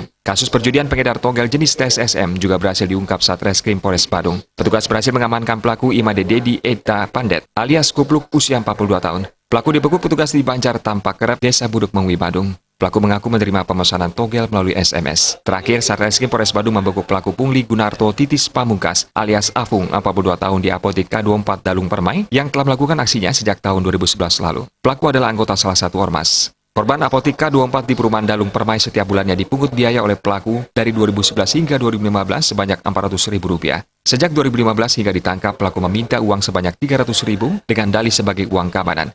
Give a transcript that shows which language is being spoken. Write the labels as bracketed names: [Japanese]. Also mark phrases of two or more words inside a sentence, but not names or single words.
[Indonesian] Kasus perjudian pengedar togel jenis TSSM juga berhasil diungkap Satreskrim Polres Badung. Petugas berhasil mengamankan pelaku Imade Dedi Eta Pandet alias Kupluk usia 42 tahun. Pelaku dibekuk petugas di Banjar Tampak Kerep, Desa Buduk Mengwi Badung. Pelaku mengaku menerima pemesanan togel melalui SMS. Terakhir, Satreskrim Polres Badung membekuk pelaku pungli Gunarto Titis Pamungkas alias Afung, 42 tahun di Apotik K24 Dalung Permai yang telah melakukan aksinya sejak tahun 2011 lalu. Pelaku adalah anggota salah satu ormas. Korban Apotik K24 di Perumahan Dalung Permai setiap bulannya dipungut biaya oleh pelaku dari 2011 hingga 2015 sebanyak Rp400.000. Sejak 2015 hingga ditangkap, pelaku meminta uang sebanyak Rp300.000 dengan dalih sebagai uang keamanan.